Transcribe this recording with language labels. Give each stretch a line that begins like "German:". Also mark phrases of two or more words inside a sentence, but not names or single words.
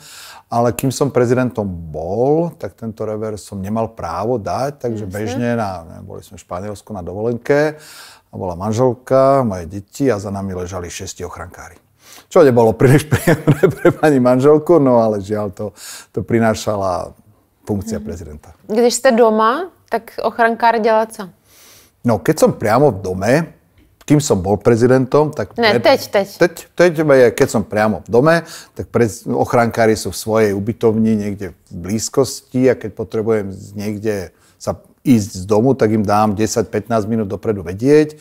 Slovak: Ale kým som prezidentom bol, tak tento revers som nemal právo dať, takže bežne, boli sme v Španielsku na dovolenke, a bola manželka, moje deti a za nami ležali 6 ochrankári. Čo nebolo príliš príjemné pre pani manželku, no ale žiaľ to prinášala funkcia prezidenta.
Czech: Když jste doma, tak ochrankár dělá co?
Slovak: No, keď som priamo v dome, kým som bol prezidentom, tak...
Czech: Ne, teď.
Slovak: Keď som priamo v dome, tak ochrankári sú v svojej ubytovni niekde v blízkosti a keď potrebujem niekde sa ísť z domu, tak im dám 10-15 minút dopredu vedieť.